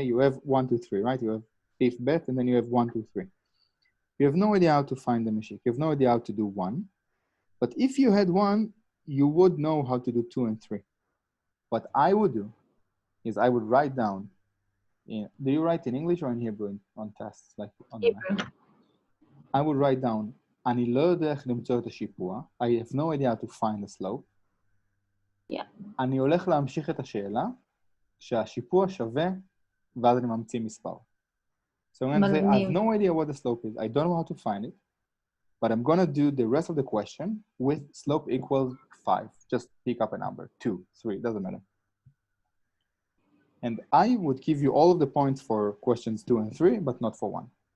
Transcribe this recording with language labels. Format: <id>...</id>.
<en>You have 1, 2, 3, right? You have if bet, and then you have 1, 2, 3. You have no idea how to find the meshik. You have no idea how to do 1. But if you had 1, you would know how to do 2 and 3. What I would do is I would write down. Do you write in English or in Hebrew on tests? Like on Hebrew. I would write down,</en> <he>אני לא יודע איך למצוא את השיפוע.</he> <en>I have no idea how to find the slope.</en> <he>אני הולך להמשיך את השאלה, שהשיפוע שווה, ואז אני ממציא מספר.</he> <en>So I'm going to say, I have no idea what the slope is. I don't know how to find it, but I'm going to do the rest of the question with slope equals 5. Just pick up a number, 2, 3, doesn't matter. And I would give you all of the points for questions 2 and 3, but not for 1.</en>